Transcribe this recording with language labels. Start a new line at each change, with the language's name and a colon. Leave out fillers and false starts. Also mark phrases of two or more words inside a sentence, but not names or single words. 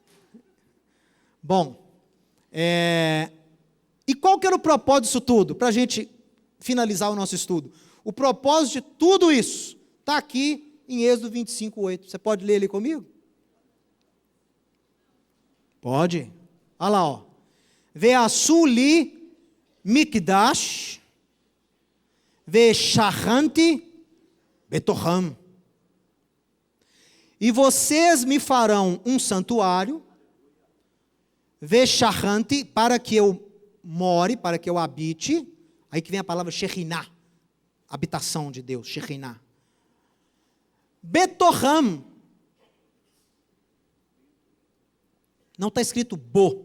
Portuguese: Bom, e qual que era o propósito disso tudo? Para a gente finalizar o nosso estudo. O propósito de tudo isso está aqui em Êxodo 25:8. Você pode ler ali comigo? Pode. Olha lá, ó.
Hebrew: ועשו לי מקדש ושכנתי בתוכם.
Portuguese: E vocês me farão um santuário, ve'shachanti, para que eu more, para que eu habite. Aí que vem a palavra Shekhinah, habitação de Deus, Shekhinah. Betoham. Não está escrito bo.